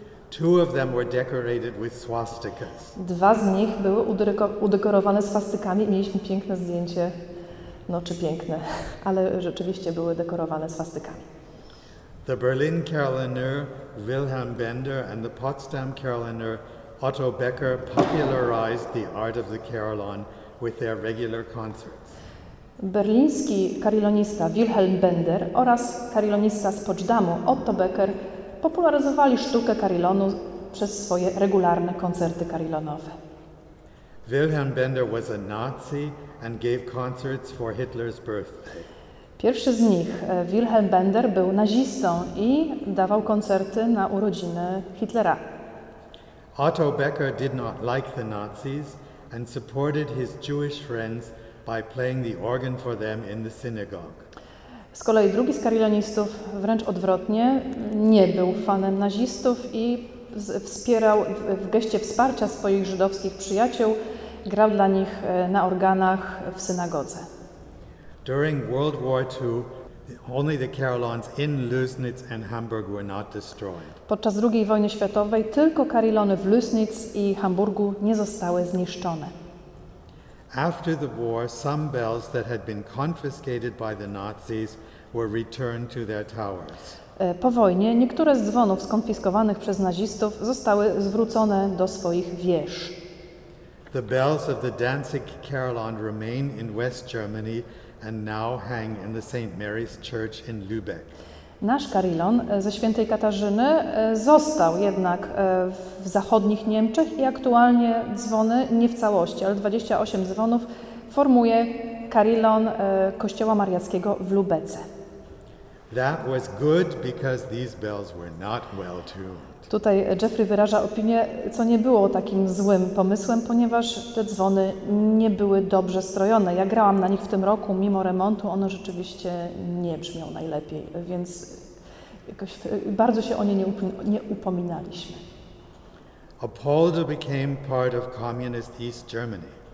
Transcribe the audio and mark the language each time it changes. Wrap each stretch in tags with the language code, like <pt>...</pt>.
<en>Two of them were decorated with swastikas.</en> <pl>Dwa z nich były udekorowane swastykami. Mieliśmy piękne zdjęcie No czy piękne, ale rzeczywiście były dekorowane swastykami.</pl> <en>The Berlin carillonneur Wilhelm Bender and the Potsdam carillonneur Otto Becker popularized the art of the carillon with their regular concerts.</en> <pl>Berliński carillonista Wilhelm Bender oraz carillonista z Potsdamu Otto Becker popularyzowali sztukę carillonu przez swoje regularne koncerty carillonowe.</pl> <en>Wilhelm Bender was a Nazi and gave concerts for Hitler's birthday.</en> <pl>Pierwszy z nich, Wilhelm Bender, był nazistą i dawał koncerty na urodziny Hitlera.</pl> <en>Otto Becker did not like the Nazis and supported his Jewish friends by playing the organ for them in the synagogue.</en> <pl>Z kolei drugi z carillonistów, wręcz odwrotnie, nie był fanem nazistów i wspierał w geście wsparcia swoich żydowskich przyjaciół, grał dla nich na organach w synagodze.</pl> <en>During World War II, only the carillons in Lößnitz and Hamburg were not destroyed.</en> <pl>Podczas II wojny światowej tylko carillony w Lößnitz i Hamburgu nie zostały zniszczone.</pl> <en>After the war, some bells that had been confiscated by the Nazis were returned to their towers.</en> <pl>Po wojnie niektóre z dzwonów skonfiskowanych przez nazistów zostały zwrócone do swoich wież.</pl> <en>The bells of the Danzig carillon remain in West Germany and now hang in the St. Mary's Church in Lübeck.</en> <pl>Nasz carillon ze Świętej Katarzyny został jednak w zachodnich Niemczech i aktualnie dzwony, nie w całości, ale 28 dzwonów formuje carillon Kościoła Mariackiego w Lubece.</pl> <en>That was good because these bells were not well tuned.</en> <pl>Tutaj Jeffrey wyraża opinię, co nie było takim złym pomysłem, ponieważ te dzwony nie były dobrze strojone. Ja grałam na nich w tym roku, mimo remontu, one rzeczywiście nie brzmią najlepiej, więc jakoś bardzo się o nie nie upominaliśmy.</pl> <en>Apolda became part of communist East Germany.</en>